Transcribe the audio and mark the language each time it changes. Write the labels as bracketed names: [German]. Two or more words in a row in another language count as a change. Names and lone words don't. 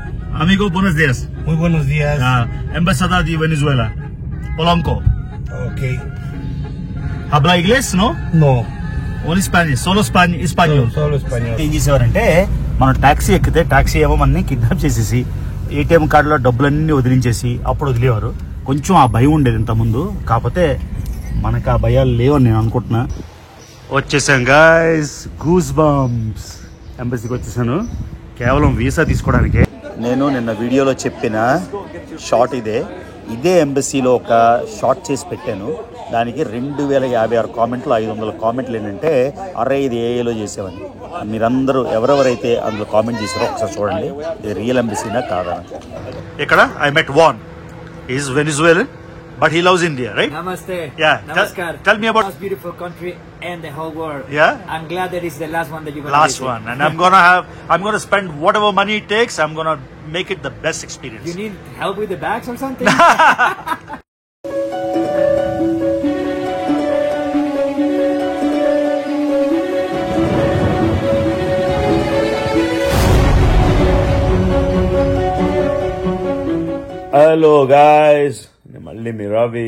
[Spanish] Amigo, buenos días. Muy buenos días. Embajada de Venezuela. Polanco. Ok. Habla inglés, no? No. [English] only Spanish [Spanish] solo español Solo español. [Telugu] ఏం చేసేవారంటే మనం టాక్సీ ఎక్కితే టాక్సీ ఏమో మనని కిడ్నాప్ చేసేసి ఏటీఎం కార్డులో డబ్బులన్నీ వదిలించేసి అప్పుడు వదిలేవారు. కొంచెం ఆ భయం ఉండేది ఇంత ముందు, కాకపోతే మనకు ఆ భయాలు లేవని నేను అనుకుంటున్నా. వచ్చేసాం గాయ్స్, [English] goose bumps. [Telugu] ఎంబసీకి వచ్చేసాను కేవలం వీసా తీసుకోవడానికే. నేను నిన్న వీడియోలో చెప్పిన షార్ట్ ఇదే ఎంబసీలో ఒక షార్ట్ చేసి పెట్టాను. దానికి 2056 కామెంట్లు, 500 కామెంట్లు ఏంటంటే అరే ఇది ఏఏలో చేసేవని. మీరందరూ ఎవరెవరైతే అందులో కామెంట్ చేశారో ఒకసారి చూడండి, ఇది రియల్ ఎంబసీనా కాదా. [English] ఇక్కడ I met Van, is Venezuelan but he loves India, right? Namaste. Yeah. Namaskar. Tell me about most beautiful country and the whole world. Yeah. I'm glad that it's the last one that you're gonna last visit. one, and I'm gonna spend whatever money it takes. I'm gonna make it the best experience. You need help with the bags or something? hello guys, [Telugu] మళ్ళీ మీ రవి.